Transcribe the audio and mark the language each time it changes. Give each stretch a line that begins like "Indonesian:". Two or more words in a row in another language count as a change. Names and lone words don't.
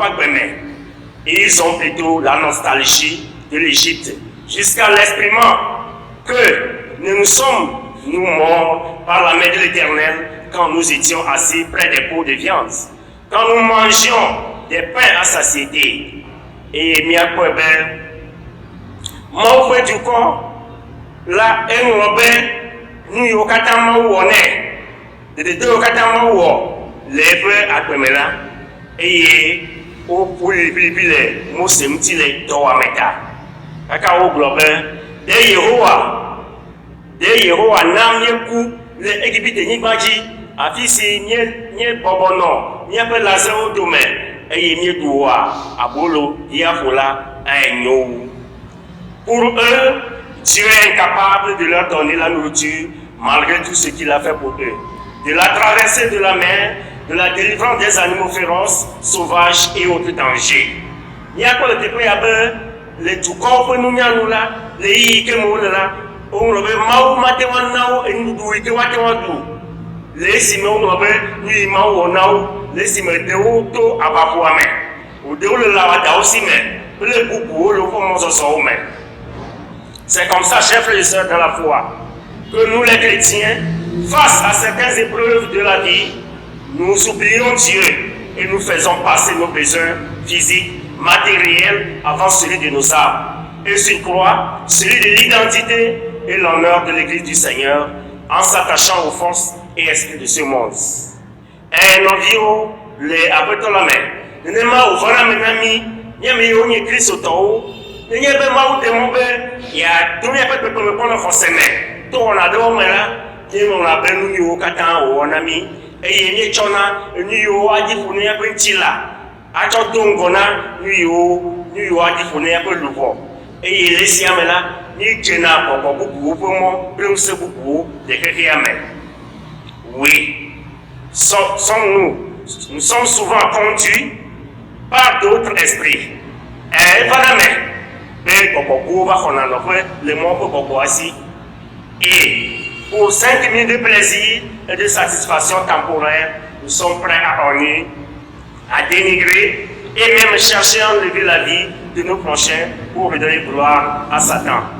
French: Et ils ont plutôt la nostalgie de l'Égypte, jusqu'à l'exprimant que nous sommes, nous morts par la main de l'Éternel quand nous étions assis près des pots de viande. Quand nous mangions des pains à satiété.
Ewe: Et miakpɔe be Mawu ƒe dukɔ la eŋlɔ be nu yiwo katã Mawu wɔ nɛ, dedede yiwo katã Mawu wɔ le eƒe agbeme la, eye woƒu liʋĩliʋĩ le Mose ŋuti le dɔwɔame ta. Kaka wogblɔ be ɖe Yehowa na míeku le Egiptenyigba dzi, afi si míebɔbɔ nɔ míaƒe lãzewo dome, eye míeɖu woa abolo yaƒo la enyo wu.
French: Pour eux, Dieu est incapable de leur donner la nourriture malgré tout ce qu'il a fait pour eux. De la traversée de la mer, de la délivrance des animaux féroces, sauvages et autres dangers.
Ewe: Miakpɔ le teƒe ya be le dukɔwo ƒe nunyanu la, le yiyi ke me wole la, wogblɔ be Mawu mate ŋu ana wo nuɖuɖu yi ke woate ŋu aɖu. Le esime wogblɔ be nu yi Mawu wɔ na wo, le esime ɖewo to aʋaƒoa me, ɖewo le lã wɔadãwo si me, kple bubuwo le woƒe mɔzɔzɔwo me.
French: C'est comme ça, chers frères et sœurs dans la foi, que nous les chrétiens, face à certaines épreuves de la vie, nous oublions Dieu et nous faisons passer nos besoins physiques, matériels, avant celui de nos âmes. Et sur croix, celui de l'identité et l'honneur de l'Église du Seigneur, en s'attachant aux forces et esprits de ce monde. Un environ les apôtres
Ewe: nenema wòvɔna me na mí, míame yiwo nye kristotɔwo, nenye be Mawu ɖe mɔ be yeado míaƒe kpekpeme kpɔ le xɔse me, to wɔna ɖewo me la, míeŋlɔna be nu yiwo katã wòwɔ na mí, eye míetsɔna nu yiwo adi ƒo ne míaƒe ŋuti la, atsɔ do ŋgɔ na nu yiwo adi ƒo ne míaƒe luʋɔ, eye le esia me la, míedzena gbɔgbɔ bubuwo ƒe mɔ kple ŋusẽ bubuwo le xexea me.
French: Oui, nous sommes souvent conduits par d'autres esprits. Et pour 5 minutes de plaisir et de satisfaction temporaire, nous sommes prêts à honner, à dénigrer et même chercher à enlever la vie de nos prochains pour redonner gloire à Satan.